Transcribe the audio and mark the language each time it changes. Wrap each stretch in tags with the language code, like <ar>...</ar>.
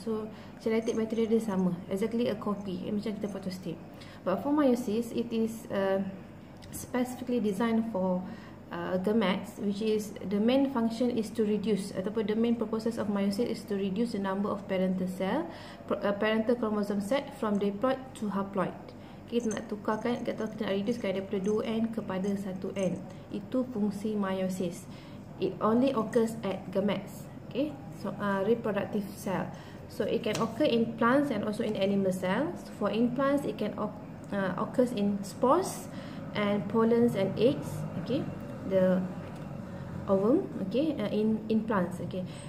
<en>So genetic material</en> <ms>dia sama,</ms> <en>exactly a copy,</en> <ms>macam kita photostate.</ms> <en>But for meiosis, it is specifically designed for gametes, which is the main function is to reduce, ataupun the main purposes of meiosis is to reduce the number of parental cell, parental chromosome set from diploid to haploid.</en> <ms>Kita nak tukarkan, kita nak reducekan daripada 2N kepada 1N. Itu fungsi meiosis.</ms> <en>It only occurs at gametes, okay? So reproductive cell. So it can occur in plants and also in animal cells. For in plants, it can occurs in spores and pollens and eggs, okay? The ovum, okay? In plants, okay?</en>